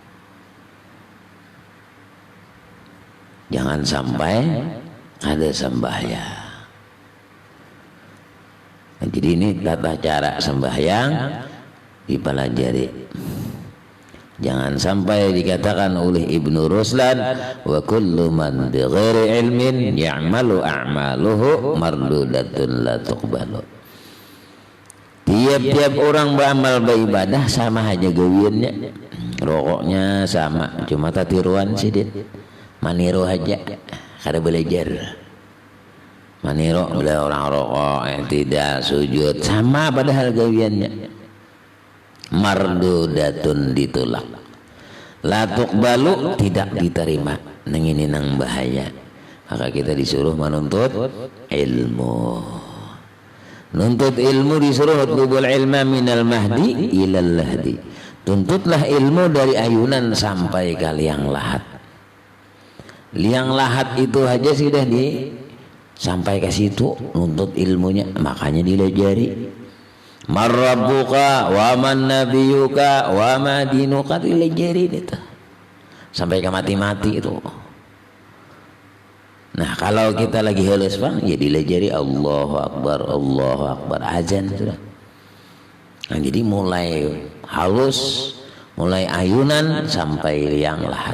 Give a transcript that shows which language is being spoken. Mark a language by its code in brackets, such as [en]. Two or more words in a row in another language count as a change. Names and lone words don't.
[bjn] Jangan sampai ada sembahyang. Nah, jadi ini tata cara sembahyang dipelajari. [ar] Jangan sampai dikatakan oleh Ibnu Ruslan, وكل من بغير علم يعمل أعماله مردودة لا تقبل. [bjn] Tiap-tiap orang beramal beribadah sama aja gawiannya. Rokoknya sama, cuma tatiruan sidin. Maniru aja, kada belajar. Maniru bila orang rokok yang tidak sujud sama padahal gawiannya. Mardudatun ditolak, [ar] لا تقبل [bjn] tidak diterima. Nang ini nang bahaya. Maka kita disuruh menuntut ilmu. [ar] Nuntut ilmu disuruh اطلبوا العلم من المهد إلى اللحد. [bjn] Tuntutlah ilmu dari ayunan sampai ke liang lahat. Liang lahat itu aja sudah sampai ke situ nuntut ilmunya, makanya dilajari. [ar] من ربك ومن نبيك وما دينك, [bjn] dilajari itu sampai ke mati-mati itu. Nah, kalau kita lagi halus bang, ya dilajari [ar] الله أكبر [bjn] azan sudah. Nah, jadi mulai halus, mulai ayunan sampai liang lahat.